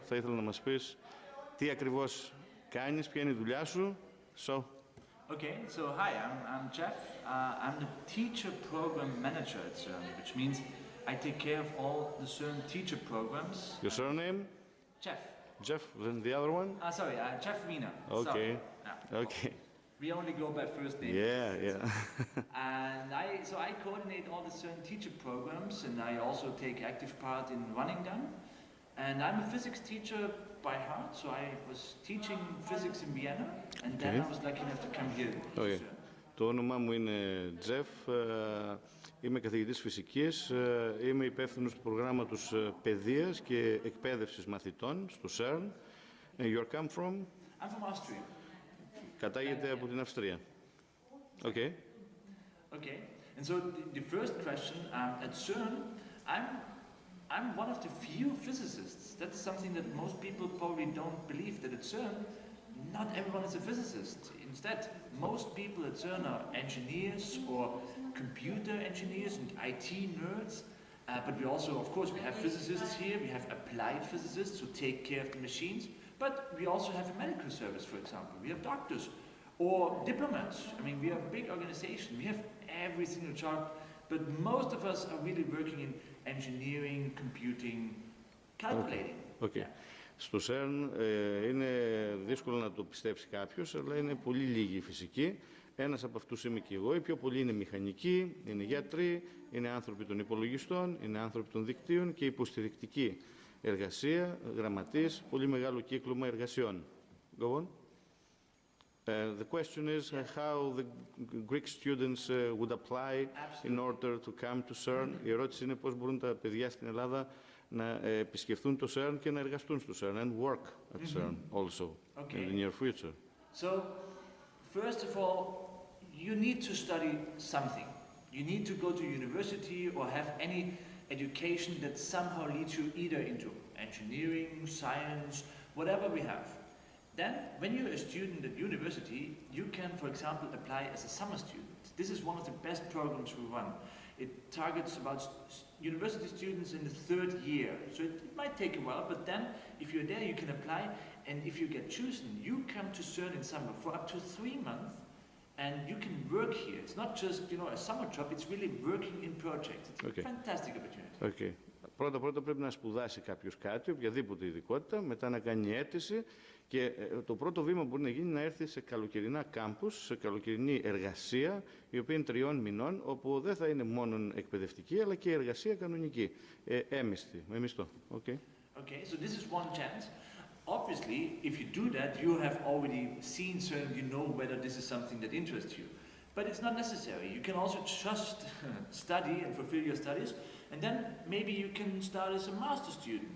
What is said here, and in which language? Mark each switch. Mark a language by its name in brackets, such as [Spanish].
[Greek] Θα ήθελα να μας πεις τι ακριβώς κάνεις, ποια είναι η δουλειά σου. [English] Okay, so hi, I'm Jeff. I'm the teacher program manager at CERN, which means I take care of all the CERN teacher programs. Your surname? Jeff. Jeff, then the other one? Sorry, Jeff Wiener. Okay. Yeah. Okay. We only go by first name. Yeah. And I coordinate all the CERN teacher programs, and I also take active part in running them. And I'm a physics teacher by heart, so I was teaching physics in Vienna, and then I was lucky enough to come here to CERN. [Greek] Το όνομά μου είναι Τζεφ, είμαι καθηγητής φυσικής, είμαι υπεύθυνος του προγράμματος παιδείας και εκπαίδευσης μαθητών στο CERN. [English] You come from? I'm from Austria. [Greek] Κατάγεται από την Αυστρία. [English] Okay. Okay, and so the first question, at CERN, I'm one of the few physicists. That's something that most people probably don't believe, that at CERN, not everyone is a physicist. Instead, most people at CERN are engineers or computer engineers and IT nerds. But we also, of course, we have physicists here. We have applied physicists who take care of the machines. But we also have a medical service, for example. We have doctors or diplomats. I mean, we are a big organization. We have every single job. But most of us are really working in engineering, computing, calculating. Okay. Yeah. [Greek] Στο CERN είναι δύσκολο να το πιστέψει κάποιος, αλλά είναι πολύ λίγοι οι φυσικοί. Ένας από αυτούς είμαι και εγώ. Οι πιο πολλοί είναι μηχανικοί, είναι γιατροί, είναι άνθρωποι των υπολογιστών, είναι άνθρωποι των δικτύων και υποστηρικτική εργασία, γραμματείς, πολύ μεγάλο κύκλωμα εργασιών. [English] Go on. The question is how the Greek students would apply in order to come to CERN. [Greek] Η ερώτηση είναι πώς μπορούν τα παιδιά στην Ελλάδα να επισκεφθούν το CERN και να εργαστούν στο CERN [English] and work at CERN also in the near future. So, first of all, you need to study something. You need to go to university or have any education that somehow leads you either into engineering, science, whatever we have. Then, when you're a student at university, you can, for example, apply as a summer student. This is one of the best programs we run. It targets about university students in the third year. So it might take a while, but then if you're there, you can apply. And if you get chosen, you come to CERN in summer for up to 3 months, and you can work here. It's not just, a summer job, it's really working in projects. It's a fantastic opportunity. Okay. [Greek] Πρώτα πρέπει να σπουδάσει κάποιος κάτι, οποιαδήποτε ειδικότητα, μετά να κάνει αίτηση και το πρώτο βήμα που μπορεί να γίνει είναι να έρθει σε καλοκαιρινά κάμπους, σε καλοκαιρινή εργασία, η οποία είναι 3 μηνών, όπου δεν θα είναι μόνο εκπαιδευτική, αλλά και εργασία κανονική, έμισθη, με μισθό. [English] Okay. Okay, so this is one chance. Obviously, if you do that, you have already seen CERN, you know whether this is something that interests you. But it's not necessary. You can also just study and fulfill your studies, and then maybe you can start as a master's student.